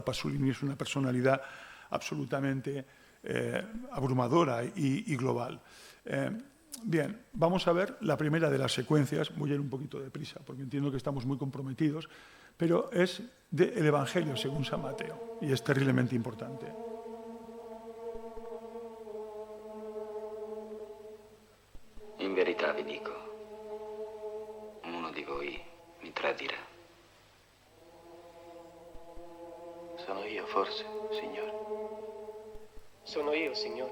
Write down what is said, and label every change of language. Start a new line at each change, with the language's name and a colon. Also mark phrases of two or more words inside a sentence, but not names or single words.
Spanish: Pasolini es una personalidad absolutamente abrumadora y global. Bien, vamos a ver la primera de las secuencias. Voy a ir un poquito deprisa porque entiendo que estamos muy comprometidos, pero es del Evangelio según San Mateo y es terriblemente importante.
Italian: In verità vi dico, uno di voi mi tradirà. Sono io, forse, Signore. Sono io, Signore.